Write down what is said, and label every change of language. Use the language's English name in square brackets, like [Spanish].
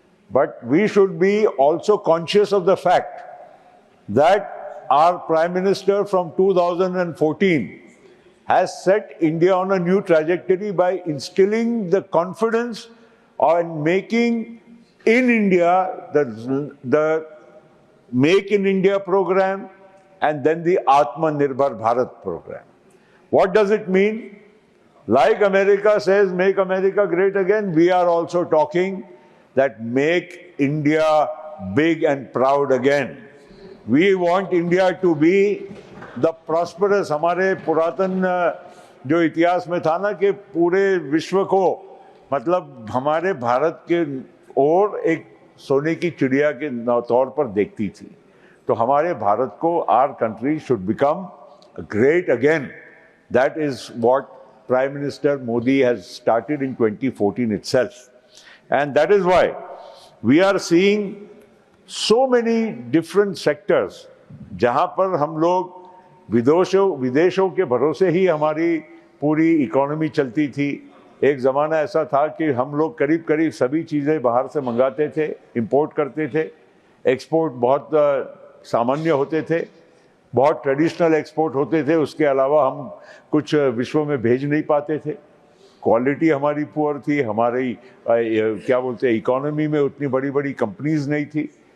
[English] But we should be also conscious of the fact that our Prime Minister from 2014 has set India on a new trajectory by instilling the confidence on making in India the Make in India program and then the Atmanirbhar Bharat program. What does it mean? Like America says, make America great again, we are also talking that make India big and proud again. We want India to be the prosperous. [Hindi] हमारे पुरातन जो इतिहास में था ना कि पूरे विश्व को मतलब हमारे भारत के और एक सोने की चिड़िया के तौर पर देखती थी, तो हमारे भारत को [English] our country should become great again. That is what Prime Minister Modi has started in 2014 itself. And that is why we are seeing so many different sectors [Hindi] जहाँ पर हम लोग विदेशों के भरोसे ही हमारी पूरी इकोनॉमी चलती थी। एक ज़माना ऐसा था कि हम लोग करीब करीब सभी चीज़ें बाहर से मंगाते थे, इंपोर्ट करते थे, एक्सपोर्ट बहुत सामान्य होते थे, बहुत ट्रेडिशनल एक्सपोर्ट होते थे, उसके अलावा हम कुछ विश्व में भेज नहीं पाते थे, क्वालिटी हमारी पुअर थी, हमारी क्या बोलते हैं इकोनॉमी में उतनी बड़ी बड़ी कंपनीज नहीं थी।